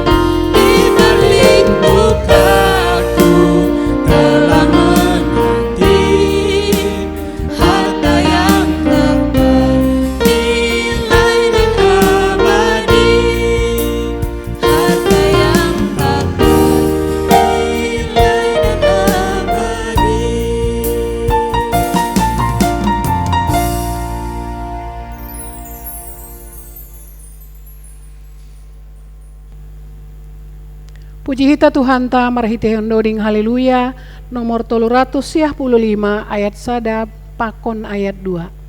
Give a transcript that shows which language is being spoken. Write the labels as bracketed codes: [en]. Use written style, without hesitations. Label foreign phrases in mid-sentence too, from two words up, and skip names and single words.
[id] Di balik dukaku telah menanti harta yang ternilai dan abadi, harta yang ternilai dan abadi. [bts] Puji hita Tuhan ta marhite hondoding haleluya [id] nomor 355 ayat 1 [bts] pakon ayat 2.